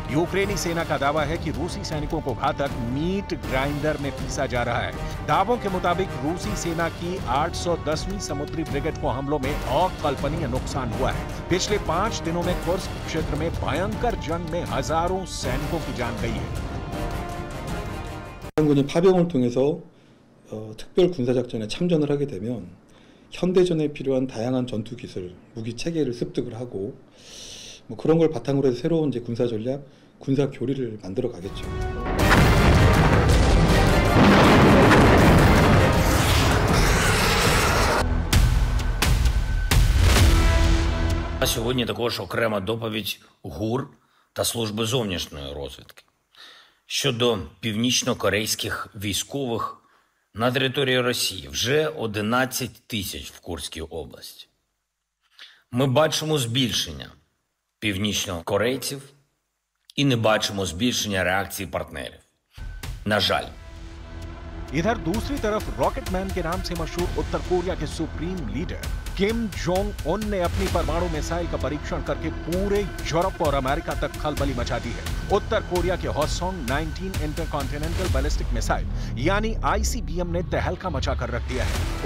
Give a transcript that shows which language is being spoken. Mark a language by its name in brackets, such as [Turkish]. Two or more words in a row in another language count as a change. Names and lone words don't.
[Hindi] यूक्रेनी सेना का दावा है कि रूसी सैनिकों को घातक [English] meat grinder [Hindi] में पीसा जा रहा है। दावों के मुताबिक रूसी सेना की 810वीं समुद्री ब्रिगेड को हमलों में अकल्पनीय नुकसान हुआ है। पिछले 5 दिनों में कुर्स्क क्षेत्र में भयंकर जंग में हजारों सैनिकों की जान गई है। [Korean] 군이 파병을 통해서 특별 군사작전에 참전을 하게 되면 현대전에 필요한 다양한 전투 기술, 무기 체계를 습득을 하고 뭐 그런 걸 바탕으로 해서 새로운 이제 군사 전략, 군사 교리를 만들어 가겠죠. [Ukrainian] А сьогодні також окрема доповідь ГУР та Служби зовнішньої розвідки щодо північно-корейських військових на території Росії. Вже 11 тисяч в Курській області. Ми бачимо збільшення північнокорейців і не бачимо збільшення реакції партнерів. На жаль. [Hindi] इधर दूसरी तरफ रॉकेटमैन के नाम से मशहूर उत्तर कोरिया के [English] supreme leader [Hindi] किम जोंग उन ने अपनी परमाणु मिसाइल का परीक्षण करके पूरे यूरोप और अमेरिका तक खलबली मचा दी है। उत्तर कोरिया के हॉसोंग 19 [English] intercontinental ballistic missile [Hindi] यानी आईसीबीएम ने तहलका मचा कर रख दिया है।